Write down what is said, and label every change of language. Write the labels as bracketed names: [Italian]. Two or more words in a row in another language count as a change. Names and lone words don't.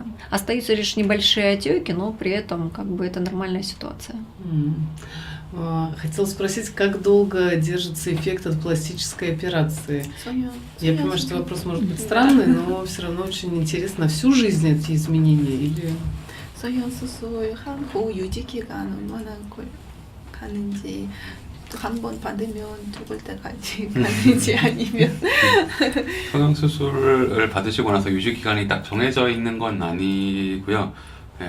[Russian] Остаются лишь небольшие отеки, но при этом как бы это нормальная ситуация. Хотела спросить, как долго держится эффект от пластической операции? Я понимаю, что вопрос может быть странный, но все равно очень интересно. На всю жизнь эти изменения или... [Korean] 한 번 받으면 죽을 때까지 가는지 아니면 성형 수술을 받으시고 나서 유지 기간이 딱 정해져 있는 건 아니고요. 네.